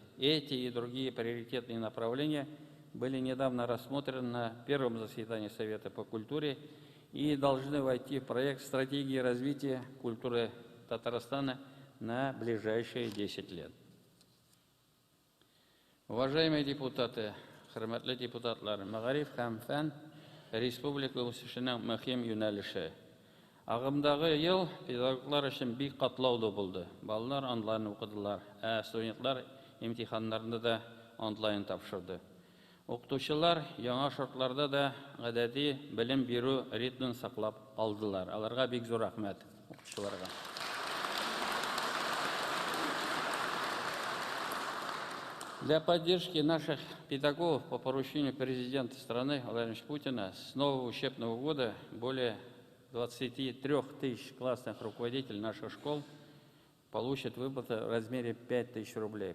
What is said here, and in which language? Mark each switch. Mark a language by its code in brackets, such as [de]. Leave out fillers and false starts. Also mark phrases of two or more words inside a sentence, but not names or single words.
[ru] Эти и другие приоритетные направления были недавно рассмотрены на первом заседании Совета по культуре и должны войти в проект стратегии развития культуры Татарстана на ближайшие 10 лет. Уважаемые депутаты, [tt] хурматлы депутатлар, Мәгариф һәм фән республика үсешенең мөһим юнәлеше. Агымдагы ел педагоглар өчен бик катлаулы булды. Балалар онлайн укыдылар, студентлар имтиханнарны да онлайн тапшырды. Укытучылар яңа шартларда да гадәти белем бирү ритмын саклап калдылар. Аларга бик зур рәхмәт укытучыларга. [ru] Для поддержки наших педагогов по поручению президента страны Владимира Путина с нового учебного года более 23 тысяч классных руководителей наших школ получат выплаты в размере 5 тысяч рублей.